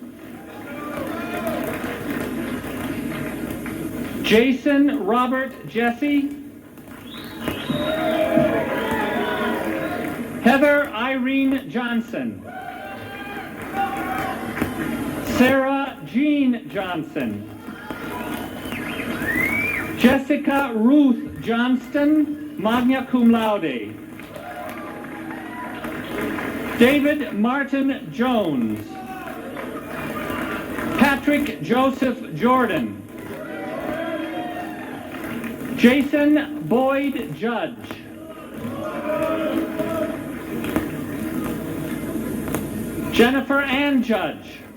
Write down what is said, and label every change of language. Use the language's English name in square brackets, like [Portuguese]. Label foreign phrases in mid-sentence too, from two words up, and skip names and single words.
[English] Jason Robert Jesse. Heather Irene Johnson. Sarah Jean Johnson. Jessica Ruth Johnston, [Latin] magna cum laude. [English] David Martin Jones. Patrick Joseph Jordan. Jason Boyd Judge. Jennifer Ann Judge.